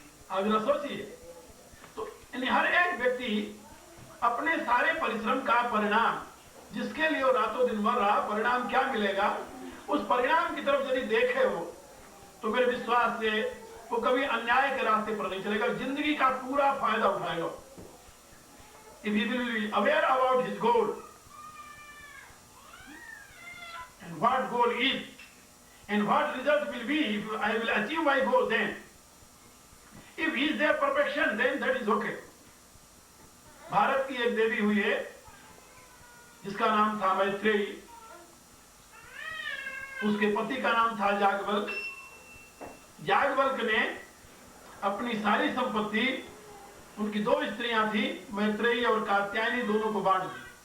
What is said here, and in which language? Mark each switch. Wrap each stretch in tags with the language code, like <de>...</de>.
<hi>आप जरा सोचिए, तो हर एक व्यक्ति अपने सारे परिश्रम का परिणाम, जिसके लिए वो रातों दिन मर रहा, परिणाम क्या मिलेगा, उस परिणाम की तरफ यदि देखे हो तो मेरे विश्वास से वो कभी अन्याय के रास्ते पर नहीं चलेगा, जिंदगी का पूरा फायदा उठाएगा।</hi> <en>If he will be aware about his goal and what goal is and what result will be if I will achieve my goal, then if he is there perfection, then that is okay.</en> <hi>Bharat की एक देवी हुई है जिसका नाम था मैत्रेयी, उसके पति का नाम था याज्ञवल्क्य। याज्ञवल्क्य ने अपनी सारी संपत्ति, उनकी दो स्त्रियां थी मैत्रेयी और कात्यायनी, दोनों को बांट दी।</hi>